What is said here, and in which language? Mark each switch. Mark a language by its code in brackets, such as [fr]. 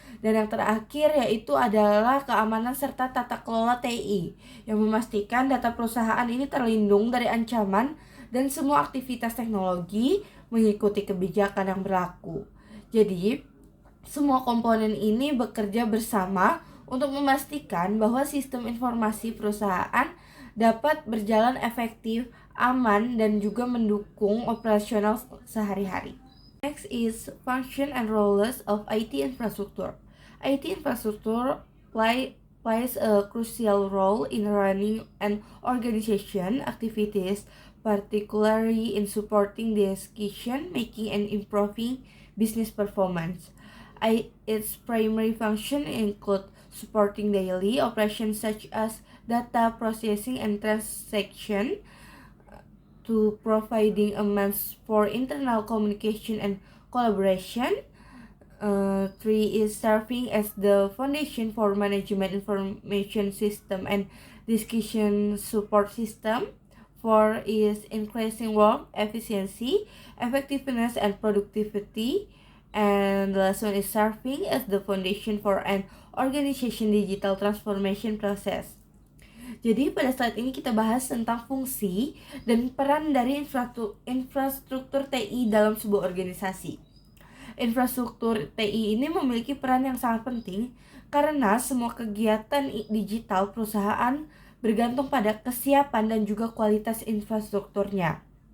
[id] Dan yang terakhir yaitu adalah keamanan serta tata kelola TI yang memastikan data perusahaan ini terlindung dari ancaman dan semua aktivitas teknologi mengikuti kebijakan yang berlaku. Jadi, semua komponen ini bekerja bersama untuk memastikan bahwa sistem informasi perusahaan dapat berjalan efektif, aman, dan juga mendukung operasional sehari-hari. [en] Next is function and roles of IT infrastructure. IT infrastructure plays a crucial role in running an organization activities, particularly in supporting decision making and improving business performance. Its primary function include supporting daily operations such as data processing and transaction, to providing a means for internal communication and collaboration. 3 is serving as the foundation for management information system and discussion support system. 4 is increasing work efficiency, effectiveness, and productivity. And the last one is serving as the foundation for an organization digital transformation process. [id] Jadi pada saat ini kita bahas tentang fungsi dan peran dari infrastruktur TI dalam sebuah organisasi. Infrastruktur TI ini memiliki peran yang sangat penting karena semua kegiatan digital perusahaan bergantung pada kesiapan dan juga kualitas infrastrukturnya.